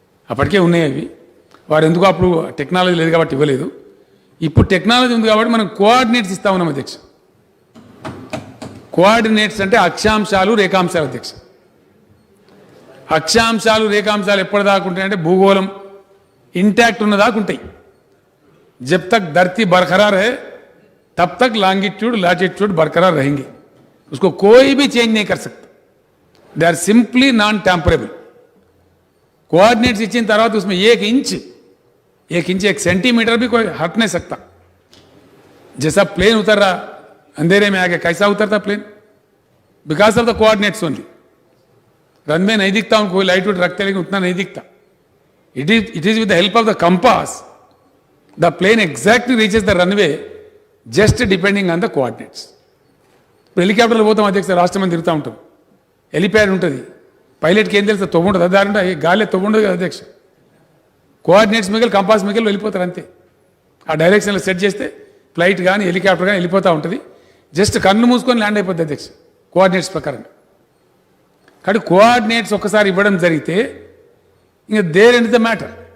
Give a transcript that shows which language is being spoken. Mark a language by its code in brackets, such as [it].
[te] అప్పటికే ఉన్నాయి అవి, వారు ఎందుకు అప్పుడు టెక్నాలజీ లేదు కాబట్టి ఇవ్వలేదు. ఇప్పుడు టెక్నాలజీ ఉంది కాబట్టి మనం కోఆర్డినేట్స్ ఇస్తా ఉన్నాం అధ్యక్ష. కోఆర్డినేట్స్ అంటే అక్షాంశాలు రేఖాంశాలు అధ్యక్ష. అక్షాంశాలు రేఖాంశాలు ఎప్పటిదాకా ఉంటాయంటే భూగోళం ఇంటాక్ట్ ఉన్నదాకా ఉంటాయి. [hi] జబ్ తక్ ధర్తీ బర్ఖరార్ है तब तक लॉन्गिट्यूड लैटिट्यूड बरकरार रहेंगे, उसको कोई भी चेंज नहीं कर सकता. [en] They are simply non tamperable. [hi] Coordinates इच्छिन तरह उसमें एक इंच 1 सेंटीमीटर भी कोई हट नहीं सकता. जैसा प्लेन उतर रहा अंधेरे में आके, कैसा उतरता plane? [en] Because of the coordinates only. [hi] Runway नहीं दिखता उनको, कोई लाइट वुट रखते लेकिन उतना नहीं दिखता. [en] It is with the help of the compass the plane exactly reaches the runway, just depending on the coordinates. [te] ఇప్పుడు హెలికాప్టర్లో పోతాం అధ్యక్ష, రాష్ట్రం తిరుగుతూ ఉంటాం, హెలిప్యాడ్ ఉంటుంది, పైలట్కి ఏం తెలుస్తుంది? తొవ్వుంటుంది, దాంట్లో గాలి తొవ్వుండదు కదా అధ్యక్ష. కోఆర్డినేట్స్ మిగిలి కంపాస్ మిగిలి వెళ్ళిపోతారు అంతే. ఆ డైరెక్షన్లో సెట్ చేస్తే ఫ్లైట్ కానీ హెలికాప్టర్ కానీ వెళ్ళిపోతూ ఉంటుంది. జస్ట్ కన్ను మూసుకొని ల్యాండ్ అయిపోతుంది అధ్యక్ష కోఆర్డినేట్స్ ప్రకారం. కాబట్టి కోఆర్డినేట్స్ ఒక్కసారి ఇవ్వడం జరిగితే ఇంకా [en] There end the matter.